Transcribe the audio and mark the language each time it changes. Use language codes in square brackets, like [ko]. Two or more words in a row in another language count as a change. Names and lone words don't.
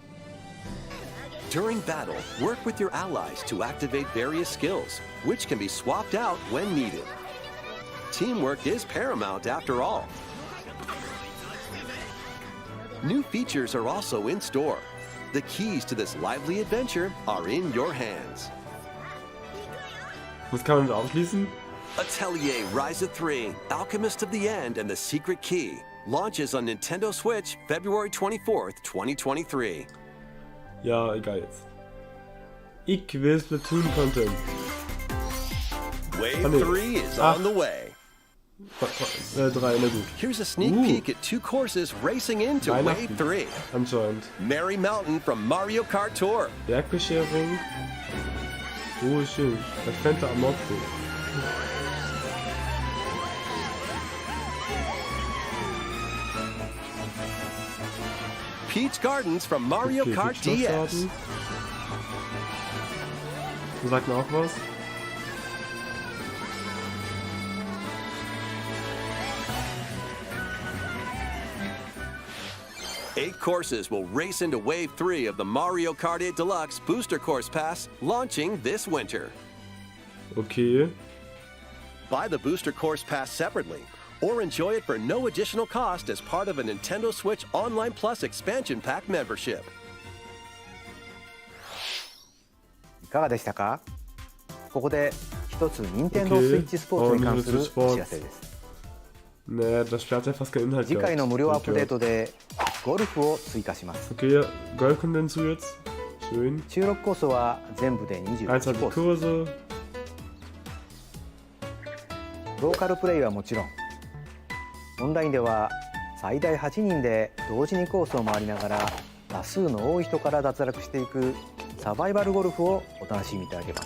[en] During battle, work with your allies to activate various skills, which can be swapped out when needed. Teamwork is paramount after all. New features are also in store. The keys to this lively adventure are in your hands. [de] Was kann man das abschließen? [en] Atelier Ryza 3, Alchemist of the End and the Secret Key launches on Nintendo Switch February 24th, 2023. [de] Ja, egal jetzt. Ich will Splatoon Content. [en] Wave 3 is on the way. [de] 3, na gut. [en] Here's a sneak peek at 2 courses racing into Wave 3. [de] Anscheinend. [en] Merry Mountain from Mario Kart Tour. [de] Bergbescherung. Oh, schön. Das Fenster am Nordsee. [en] Peach Gardens from Mario Okay, Kart DS. [de] Sagt mir auch was. [en] Eight courses will race into Wave 3 of the Mario Kart 8 Deluxe Booster Course Pass, launching this winter. Okay. Buy the Booster Course Pass separately, or enjoy it for no additional cost as part of a Nintendo Switch Online Plus Expansion Pack membership. [ja] いかがでしたか？ここで一つ任天堂スイッチスポーツに関するお知らせです。 [de] Nee, das Spiel hat ja fast keinen Inhalt. [ja] 次回の無料アップデートでゴルフを追加します。 [de] Okay, Golf kommt hinzu jetzt. Schön. [ja] 収録コースは全部で21コース。ローカルプレイはもちろん、オンラインでは最大8人で同時にコースを回りながら多数の多い人から脱落していくサバイバルゴルフをお楽しみいただけます。